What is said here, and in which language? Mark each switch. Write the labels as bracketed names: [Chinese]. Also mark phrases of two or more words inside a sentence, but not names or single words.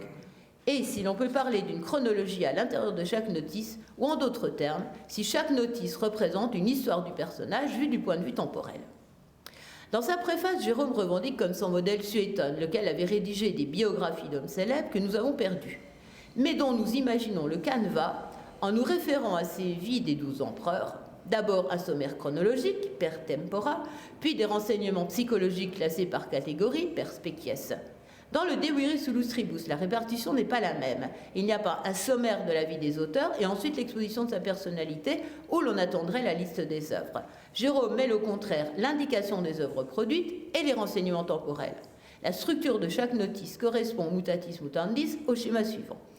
[French] Et si l'on peut parler d'une chronologie à l'intérieur de chaque notice, ou en d'autres termes, si chaque notice représente une histoire du personnage vue du point de vue temporel. Dans sa préface, Jérôme revendique comme son modèle Suétone, lequel avait rédigé des biographies d'hommes célèbres que nous avons perdues, mais dont nous imaginons le canevas en nous référant à ces vies des 12 empereurs, d'abord un sommaire chronologique, [Latin] per tempora, [French] puis des renseignements psychologiques classés par catégorie, [Latin] per species. [French] Dans le De Viris Illustribus, la répartition n'est pas la même. Il n'y a pas un sommaire de la vie des auteurs et ensuite l'exposition de sa personnalité où l'on attendrait la liste des œuvres. Jérôme mêle au contraire l'indication des œuvres produites et les renseignements temporels. La structure de chaque notice correspond [Latin] mutatis mutandis [French] au schéma suivant.